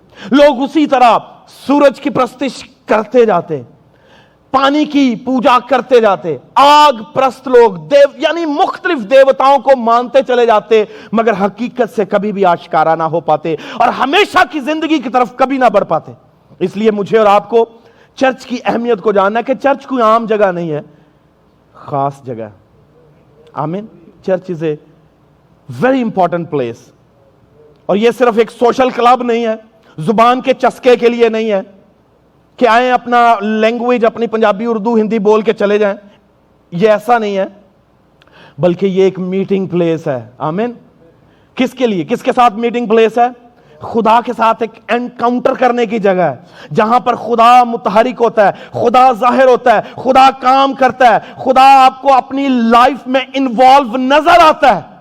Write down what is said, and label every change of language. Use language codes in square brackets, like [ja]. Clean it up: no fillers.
[ur] لوگ اسی طرح سورج کی پرستش کرتے جاتے، پانی کی پوجا کرتے جاتے، آگ پرست لوگ یعنی مختلف دیوتاؤں کو مانتے چلے جاتے، مگر حقیقت سے کبھی بھی آشکارا نہ ہو پاتے اور ہمیشہ کی زندگی کی طرف کبھی نہ بڑھ پاتے. اس لیے مجھے اور آپ کو چرچ کی اہمیت کو جاننا ہے کہ چرچ کوئی عام جگہ نہیں ہے، خاص جگہ. آمین. [en] Church is a very important place. [ur] اور یہ صرف ایک سوشل کلب نہیں ہے، زبان کے چسکے کے لیے نہیں ہے کہ آئیں اپنا لینگویج، اپنی پنجابی، اردو، ہندی بول کے چلے جائیں. یہ ایسا نہیں ہے، بلکہ یہ ایک میٹنگ پلیس ہے. آمین. کس کے لیے؟ کس کے ساتھ میٹنگ پلیس ہے؟ خدا کے ساتھ ایک انکاؤنٹر کرنے کی جگہ ہے، جہاں پر خدا متحرک ہوتا ہے، خدا ظاہر ہوتا ہے، خدا کام کرتا ہے، خدا آپ کو اپنی لائف میں انوالو نظر آتا ہے.